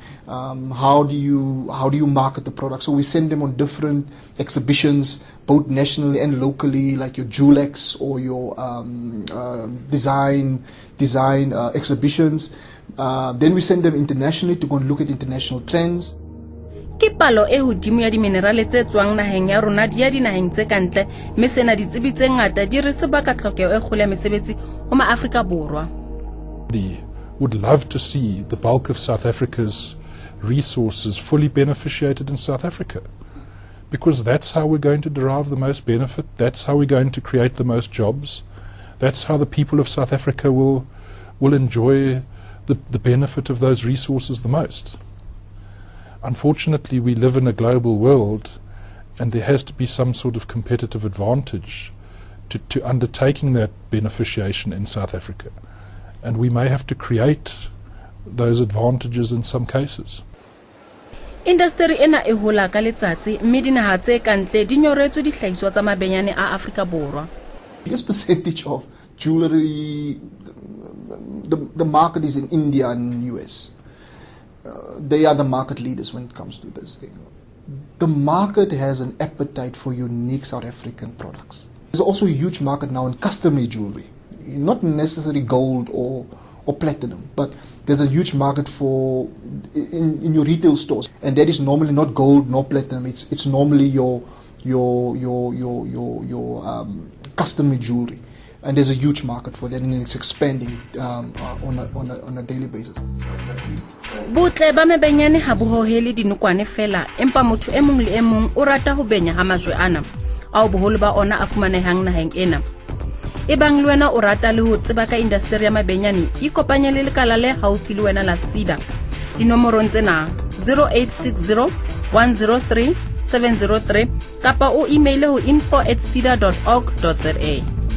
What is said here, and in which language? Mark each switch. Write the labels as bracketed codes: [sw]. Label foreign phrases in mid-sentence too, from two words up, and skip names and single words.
[en] How do you market the product? So we send them on different exhibitions, both nationally and locally, like your Julex or your design exhibitions. Then we send them internationally to go and look at international trends. [st] Ke palo e hodimo ya diminerale tse tswang naheng ya rona di ya dinaheng tse kantle mme sena ditsebi tse ngata di re sebaka tlhokeho e kgolo ya mesebetsi ho maAfrika Borwa. [en] We would love to see the bulk of South Africa's resources fully beneficiated in South Africa, because that's how we're going to derive the most benefit, that's how we're going to create the most jobs, that's how the people of South Africa will enjoy the benefit of those resources the most. Unfortunately, we live in a global world, and there has to be some sort of competitive advantage to undertaking that beneficiation in South Africa. And we may have to create those advantages in some cases. [st] Industry ena e hola ka letsatsi mme dinaha tse kantle di nyoretswe dihlahiswa tsa mabenyane a Afrika Borwa. [en] Biggest percentage of jewelry, the market is in India and US. They are the market leaders when it comes to this thing. The market has an appetite for unique South African products. There's also a huge market now in customary jewelry, not necessarily gold or platinum, but there's a huge market for in your retail stores, and that is normally not gold nor platinum. It's normally your customary jewelry, and there's a huge market for that, and it's expanding on a daily basis. [st] Botle ba mebenyane ha bo hohele dinokwane fela empa motho e mong le e mong o rata ho benya ha majwe ana ao boholo ba ona a fumanehang naheng ena. Ebang le wena o rata le ho tseba ka industry ya mabenyane ikopanye le lekala le haufi le wena la SEDA dinomorong tsena 0860 103 703 kapa o email ho info@seda.org.za.